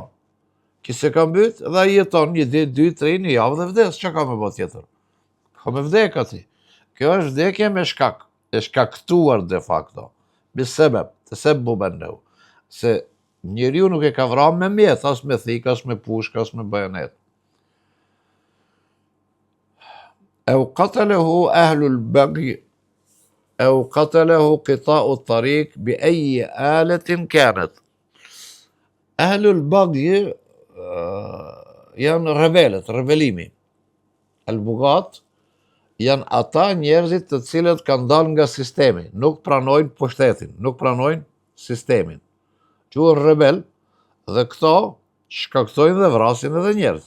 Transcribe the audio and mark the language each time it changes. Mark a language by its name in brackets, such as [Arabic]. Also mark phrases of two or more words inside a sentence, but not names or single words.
[Albanian] Ki se ka mbyt, dhe ai jeton 1 ditë, 2, 3, një javë dhe vdes, çka ka me bë tjetër? Ka me vdek ati. Kjo është vdekje me shkak, e shkaktuar [Latin] de facto, [Arabic] بسبب تسببا له. [Albanian] Se njeriu nuk e ka vrarë me mjet, as me thik, as me pushk, as me bajonet. [Arabic] أو قتله أهل البغي أو قتله قطاع الطريق بأي آلة كانت. أهل البغي [Albanian] janë rebelet, rebelimi. Al-bugat janë ata njerëzit të cilët kanë dalë nga sistemi, nuk pranojnë pushtetin, nuk pranojnë sistemin. Quhen rebel, dhe këto shkaktojnë dhe vrasin edhe njerëz.